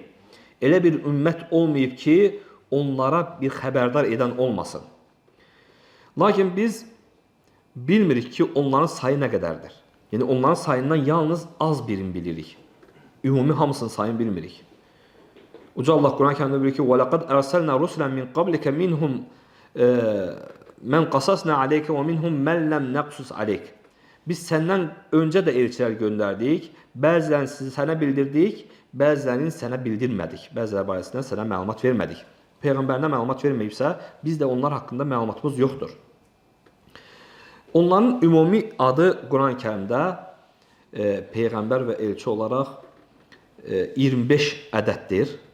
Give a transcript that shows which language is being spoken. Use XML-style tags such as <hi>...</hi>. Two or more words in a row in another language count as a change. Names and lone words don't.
<az>Elə bir ümmət olmayıb ki, onlara bir xəbərdar edən olmasın. Lakin biz bilmirik ki, onların sayı nə qədərdir. Yəni onların sayından yalnız az birini bilirik. Ümumi hamısının sayını bilmirik. Uca Allah Quran-Kərimdə buyurur ki,</az> <ar>وَلَقَدْ أَرْسَلْنَا رُسُلًا مِنْ قَبْلِكَ مِنْهُمْ مَنْ قَصَصْنَا عَلَيْكَ وَمِنْهُمْ مَنْ لَمْ نَقْصُصْ عَلَيْكَ.</ar> <az>Biz səndən öncə də elçilər göndərdik, bəzilərini sənə bildirdik, bəzilərini sənə bildirmədik, bəziləri barəsində sənə məlumat vermədik. Peyğəmbərinə məlumat verməyibsə, biz də onlar haqqında məlumatımız yoxdur. Onların ümumi adı Quran-Kərimdə peyğəmbər və elçi olaraq 25 ədəddir.</az>